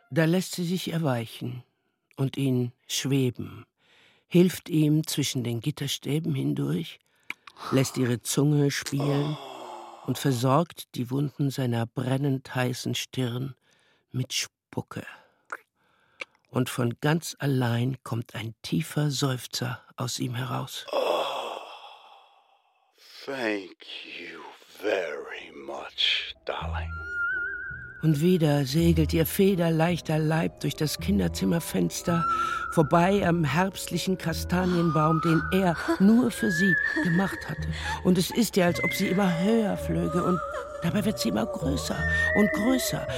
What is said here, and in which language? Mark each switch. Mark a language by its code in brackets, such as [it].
[de] Da lässt sie sich erweichen und ihn schweben, hilft ihm zwischen den Gitterstäben hindurch, lässt ihre Zunge spielen und versorgt die Wunden seiner brennend heißen Stirn mit Spucke. Und von ganz allein kommt ein tiefer Seufzer aus ihm heraus. [en] Thank you very much, darling. [de] Und wieder segelt ihr federleichter Leib durch das Kinderzimmerfenster, vorbei am herbstlichen Kastanienbaum, den er nur für sie gemacht hatte. Und es ist ihr, als ob sie immer höher flöge. Und dabei wird sie immer größer und größer.